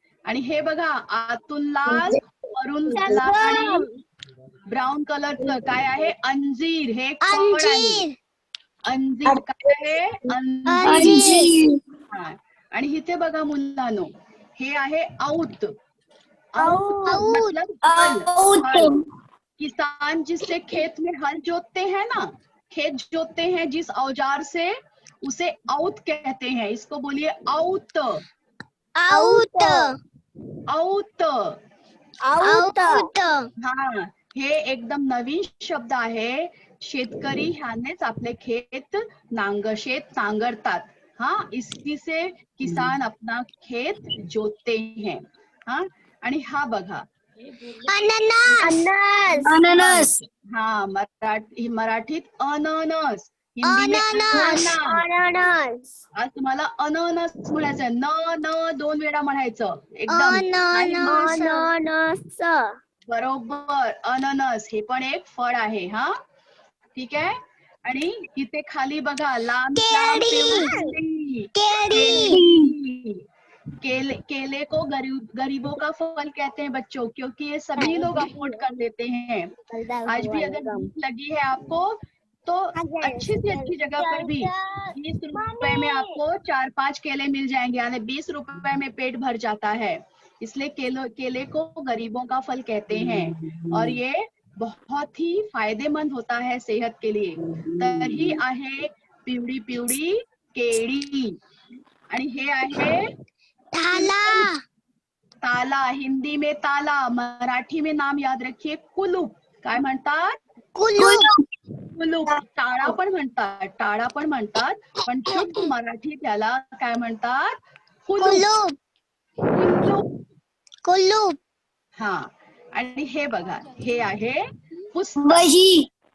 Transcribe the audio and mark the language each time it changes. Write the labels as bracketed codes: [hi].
[mr] आणि हे बघा आतून लाल, वरून लाल आणि ब्राऊन कलरचं काय आहे? अंजीर. हे एक फळ आहे. अंजीर काय आहे? अंजीर. हा. आणि इथे बघा मुलांनो, हे आहे औत. [hi] औत मतलब हल. किसान जिससे खेत में हल जोतते हैं ना, खेत जोतते हैं जिस औजार से, उसे औत कहते हैं. इसको बोलिए औत. आउट औत. आउट [mr] हा. हे एकदम नवीन शब्द आहे. शेतकरी ह्यानेच आपले खेत शेत नांगरतात. [hi] हा, इसी से किसान अपना खेत जोतते हैं. [mr] हा. आणि हा बघा अननस हा, मराठीत अननस, [hi] हिंदी में अनानास. [mr] अननस आज तुम्हाला अननस म्हणायचंय. न दोन वेळा म्हणायचं एकदम. अननस बरोबर, अननस हे पण एक फळ आहे. हा, ठीक आहे. आणि इथे खाली बघा लांब लांब पिवळी [hi] केले को गरीबों का फल कहते हैं बच्चों, क्योंकि ये सभी लोग अफोर्ड कर लेते हैं. आज भी अगर भूख लगी है आपको तो अच्छी से अच्छी जगह पर भी 20 रुपए में आपको 4-5 केले मिल जाएंगे, यानी 20 रुपए में पेट भर जाता है. इसलिए केले को गरीबों का फल कहते हैं. और ये बहुत ही फायदेमंद होता है सेहत के लिए. [mr] तर ही आहे पिवळी पिवळी केळी. आणि हे आहे ताला. [hi] हिंदी में ताला, मराठी में नाम याद रखिए कुलूप. [mr] काय म्हणतात? कुलूप. टाळा पण म्हणतात, पण शुद्ध मराठी त्याला काय म्हणतात? कुलूप. हा. आणि हे बघा, हे आहे पुस्तक.